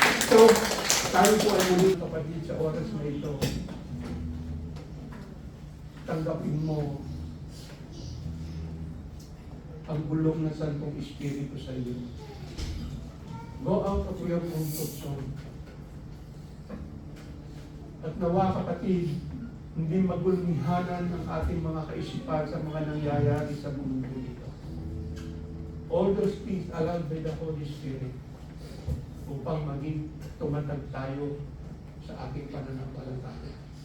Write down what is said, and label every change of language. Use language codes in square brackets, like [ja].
[tl] So, tayo po ay muli kapatid sa oras na ito. Tanggapin mo ang bulong ng Santong Espiritu sa iyo. [en] Go out of your comfort zone. [tl] At nawa kapatid, hindi magulmihanan ang ating mga kaisipan sa mga nangyayari sa mundo nito. [en] All those things allowed by the Holy Spirit [tl] upang maging tumatag tayo sa ating pananampalataya.